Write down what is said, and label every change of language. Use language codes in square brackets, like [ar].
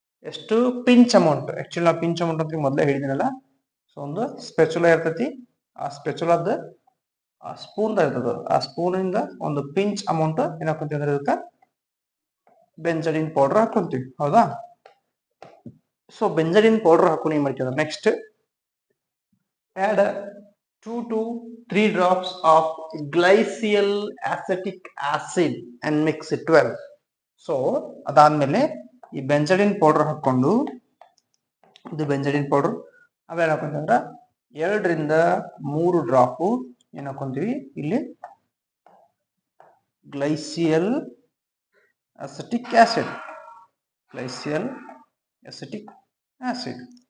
[kn] ಎಷ್ಟು pinch amount, actually ನಾವು pinch amount ಅಂತ ಮೊದಲೇ ಹೇಳಿದಿನಲ್ಲ. ಸೊ ಒಂದು ಸ್ಪೆಚುಲಾ ಇರ್ತೈತಿ, ಆ ಸ್ಪೆಚುಲಾದ ಆ ಸ್ಪೂನ್ ಇರ್ತದ, ಆ ಸ್ಪೂನ್ ಇಂದ ಒಂದು ಪಿಂಚ್ ಅಮೌಂಟ್ ಏನ್ ಹಾಕೊಂತೀವಿ ಅಂದ್ರೆ ಇದಕ್ಕ ಬೆಂಜೈಡಿನ್ ಪೌಡರ್ ಹಾಕೊಂತೀವಿ. ಹೌದಾ? ಸೊ ಬೆಂಜೈಡಿನ್ ಪೌಡರ್ ಹಾಕೊಂಡು ಏನ್ ಮಾಡ್ತೀವಿ ಅಂದ್ರೆ next [en] add 2 to 3 drops of glycial acetic acid and mix it well. [kn] So ಅದಾದ್ಮೇಲೆ ಈ ಬೆಂಜಡಿನ್ ಪೌಡರ್ ಹಾಕೊಂಡು, ಇದು ಬೆಂಜಡಿನ್ ಪೌಡರ್, ಆಮೇಲೆ ಹಾಕೊಂತಂದ್ರ 2 ರಿಂದ 3 ಡ್ರಾಪ್ ಏನ್ ಹಾಕೊಂತೀವಿ ಇಲ್ಲಿ ಗ್ಲೈಸಿಯಲ್ ಅಸಿಟಿಕ್ ಆಸಿಡ್, ಗ್ಲೈಸಿಯಲ್ ಅಸಿಟಿಕ್ ಆಸಿಡ್.